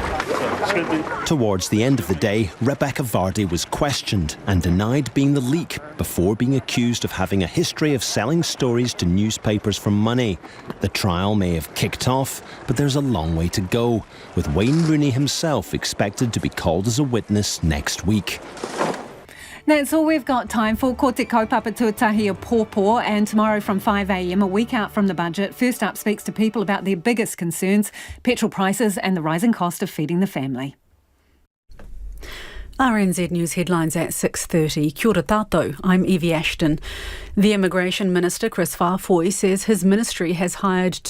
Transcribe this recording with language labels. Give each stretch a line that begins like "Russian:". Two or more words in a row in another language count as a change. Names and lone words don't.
English: Towards the end of the day, Rebecca Vardy was questioned and denied being the leak before being accused of having a history of selling stories to newspapers for money. The trial may have kicked off, but there's a long way to go, with Wayne Rooney himself expected to be called as a witness next week. That's all we've got time for.
Māori: Ko te kaupapa tuatahi o Pōpō,
English: and tomorrow from 5 a.m, a week out from the budget, First Up speaks to people about their biggest concerns, petrol prices and the rising cost of feeding the family. RNZ News headlines at 6:30.
Māori: Kia ora tātou,
English: I'm Evie Ashton. The Immigration Minister, Chris Whāwhoi, says his ministry has hired